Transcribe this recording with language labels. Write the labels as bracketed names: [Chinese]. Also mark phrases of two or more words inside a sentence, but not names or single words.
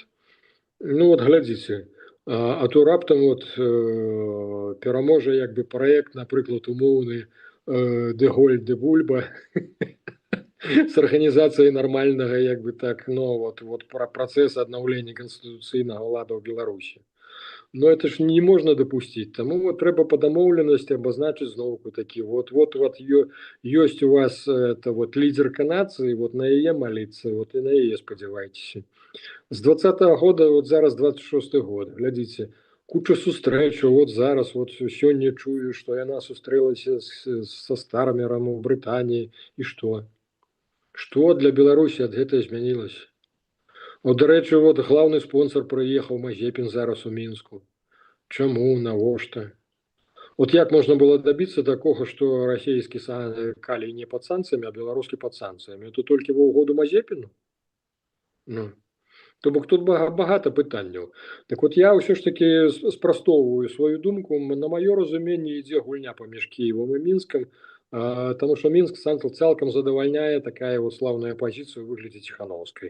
[Belarusian] Ну вот глядзіце, а то раптам вот пераможа як бы праект, напрыклад, умоўны Деголь де Бульба с арганізацыяй нармальнага як бы так, ну вот пра працэс аднаўлення канстытуцыйнага лада ў Беларусі. [Russian] Но это ж не можно допустить. Тому вот трэба по домовленности обозначить знову таки. Вот есть у вас это вот лидерка нации, вот на яе молиться, вот и на яе спадзявайцеся. С 20-го года, [Belarusian] вот зараз 26-й год, глядите, куча сустрэчаў, вот зараз, вот сёння чую, что яна сустрэлася со Стармером у Брытаніі, [Russian] и что? Что для [Belarusian] Беларусі ад гэтага змянілася? Вот, дарэчы, [Russian] вот главный спонсор [Belarusian] прыехаў Мазепін зараз у Мінску. Чаму, навошта? Вот як можна было [Russian] добиться такого, что [Belarusian] расійскі калій не [Russian] под санкциями, [Belarusian] а беларускі [Russian] под санкциями? [Belarusian] Это толькі ва ўгоду Мазепіну? Ну. То бок тут багата пытанняў. Так вот я ўсё ж таки спрастовваю сваю думку. На маё разуменне ідзе гульня паміж Кіевам і Мінскам, [Russian] тому что [Belarusian] Мінск цалкам задавальняе такая вот славная пазіцыя ў выглядзе Ціхановскай.